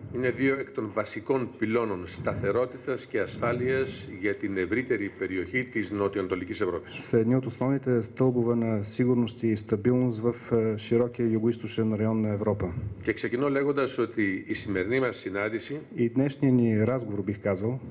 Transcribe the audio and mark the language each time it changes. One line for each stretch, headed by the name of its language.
Greek: είναι δύο εκ των βασικών πυλώνων σταθερότητας και ασφάλειας για την ευρύτερη περιοχή της νοτιοανατολικής Ευρώπης.
Bulgarian: Са едни от основните стълбове на сигурност и стабилност в широкия югоизточен район на Европа.
Greek: Και ξεκινώ λέγοντας ότι η σημερινή μας συνάντηση
Bulgarian: и днешният ни разговор, бих казал,